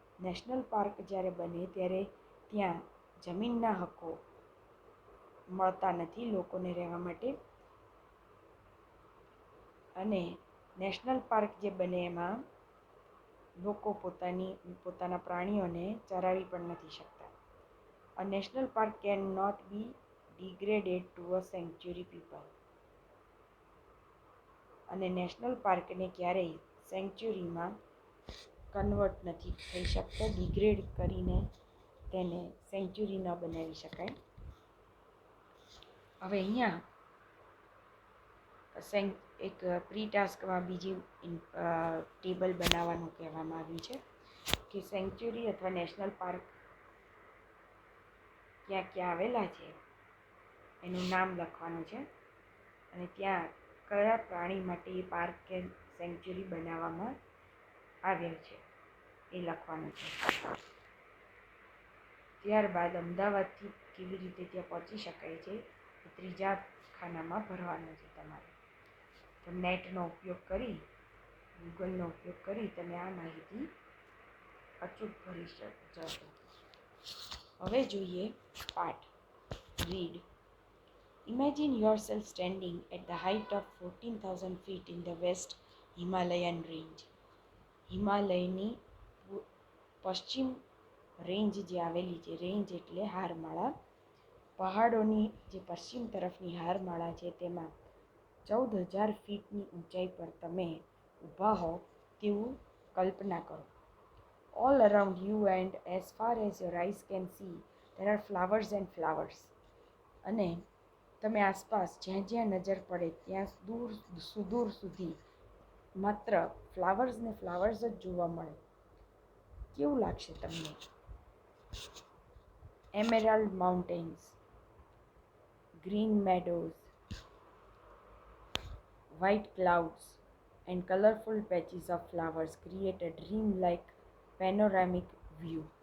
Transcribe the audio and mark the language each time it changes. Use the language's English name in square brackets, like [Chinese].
[Gujarati] National park જ્યારે બને ત્યારે ત્યાં જમીનના હક્કો મળતા નથી લોકોને રહેવા માટે. અને નેશનલ પાર્ક જે બને એમાં લોકો પોતાના પ્રાણીઓને ચરાવી પણ નથી શકતા. [English] A national park cannot be degraded to a sanctuary people. [Gujarati] અને નેશનલ પાર્કને ક્યારેય સેન્ચ્યુરીમાં કન્વર્ટ નથી થઈ શકતા. ડિગ્રેડ કરીને તેને સેન્ચ્યુરી ન બનાવી શકાય. હવે અહીંયા એક પ્રી ટાસ્કમાં બીજી ટેબલ બનાવવાનું કહેવામાં આવ્યું છે કે સેન્ચ્યુરી અથવા નેશનલ પાર્ક ક્યાં ક્યાં આવેલા છે એનું નામ લખવાનું છે અને ત્યાં કયા પ્રાણી માટે એ પાર્ક કે સેન્ચ્યુરી બનાવવામાં આવેલ છે એ લખવાનું છે. ત્યારબાદ અમદાવાદથી કેવી રીતે ત્યાં પહોંચી શકાય છે એ ત્રીજા ખાનામાં ભરવાનું છે તમારે. તો નેટનો ઉપયોગ કરી, ગૂગલનો ઉપયોગ કરી તમે આ માહિતી અચૂક ભરી જશો. હવે જોઈએ પાઠ. Read. [English] Imagine yourself standing at the height of 14,000 feet in the West Himalayan range. [Gujarati] હિમાલયની પશ્ચિમ રેન્જ જે આવેલી છે, રેન્જ એટલે હારમાળા, પહાડોની જે પશ્ચિમ તરફની હારમાળા છે તેમાં 14,000 ફીટની ઊંચાઈ પર તમે ઊભા હો તેવું કલ્પના કરો. [English] All around you and as far as your eyes can see, there are flowers and flowers. [Gujarati] અને તમે આસપાસ જ્યાં જ્યાં નજર પડે ત્યાં દૂર સુધી માત્ર ફ્લાવર્સ ને ફ્લાવર્સ જ જોવા મળે. કેવું લાગશે તમને? [English] Emerald mountains, green meadows, white clouds and colorful patches of flowers create a dream-like panoramic view.